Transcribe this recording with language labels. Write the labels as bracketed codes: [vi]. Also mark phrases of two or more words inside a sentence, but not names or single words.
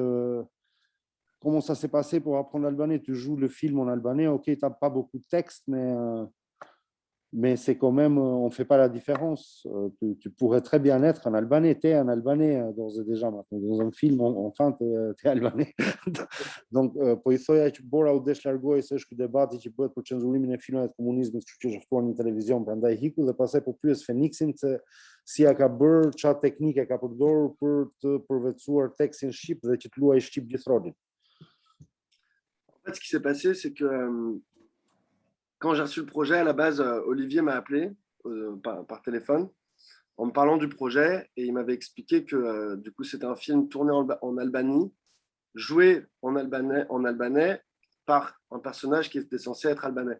[fr] Comment ça s'est passé pour apprendre l'albanais? Tu joues le film en albanais, ok, tu n'as pas beaucoup de texte, mais mais c'est quand même, on ne fait pas la différence. Tu pourrais très bien être un Albanais, tu es un Albanais d'ores et déjà maintenant. Dans un film, enfin, tu es Albanais. Donc, [sq] po i thoja që Bora u desh largoi se është ky debati që bëhet për cenzurimin e filmave të komunizmit, kështu që është ftuar në televizion, prandaj hiku dhe pastaj po pyes Feniksin se si ja ka bërë, çfarë teknike ka përdorur për të përvetësuar tekstin shqip dhe që të luajë shqip gjithë rolin. [fr] En fait, ce qui s'est passé, c'est que quand j'ai reçu le projet, à la base, Olivier m'a appelé par téléphone en me parlant du projet et il m'avait expliqué que du coup, c'était un film tourné en Albanie, joué en albanais par un personnage qui était censé être albanais.